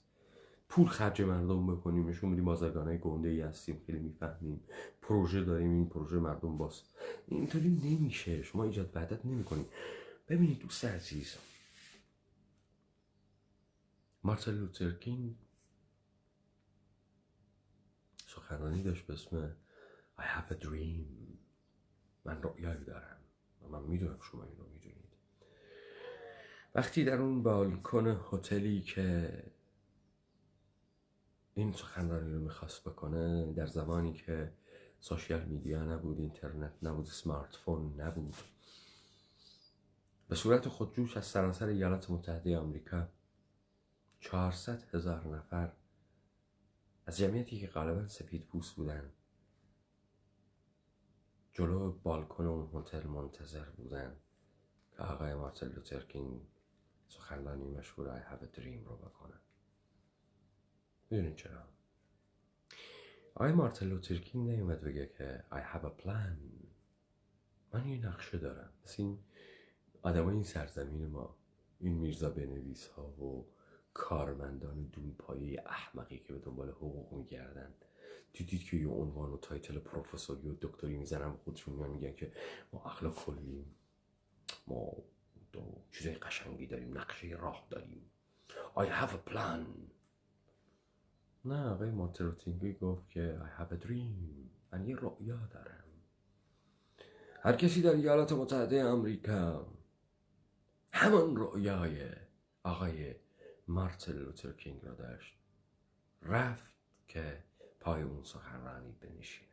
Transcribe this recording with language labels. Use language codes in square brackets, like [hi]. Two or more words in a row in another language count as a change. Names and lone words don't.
[fa] پول خرج مردم بکنیم، نشون بدیم بازرگانای گنده ای هستیم، خیلی میفهمیم، پروژه داریم، این پروژه مردم باست. اینطوری نمیشه. شما ایجاد وحدت نمیکنید. ببینید دوست عزیز، مارتین لوتر کینگ سخنرانی داشت به اسم [en] I have a dream. [fa] من رؤیایی دارم و من میدونم شما این رو میدونید. وقتی در اون بالکن هتلی که این سخنرانی رو میخواست بکنه، در زمانی که [en] social media [fa] نبود، اینترنت نبود، [en] smart phone [fa] نبود، به صورت خودجوش از سراسر ایالات متحده آمریکا 400,000 نفر از جمعیتی که غالبا سفید پوست بودن جلو بالکن اون هتل منتظر بودن که آقای مارتین لوتر کینگ سخنرانی مشهور [en] I have a dream [fa] رو بکنه. میدونین چرا؟ آقای مارتین لوتر کینگ نیومد بگه که [en] I have a plan. [fa] من یه نقشه دارم. مثل این آدمای این سرزمین ما، این میرزا بنویس ها و کارمندان دونپایه احمقی که به دنبال حقوق میگردن، دیدید که یه عنوان و تایتل پروفسوری و دکتری میزنن خودشون میگن که ما عقل کلیم، ما چیزای قشنگی داریم، نقشه راه داریم، [en] I have a plan. [fa] نه، آقای مارتین لوتر کینگ گفت که [en] I have a dream. [fa] من یه رؤیا دارم. هر کسی در ایالات متحده آمریکا همان رؤیای آقای مارتین لوتر کینگ را داشت، رفت که پای اون سخنرانی بنشینه.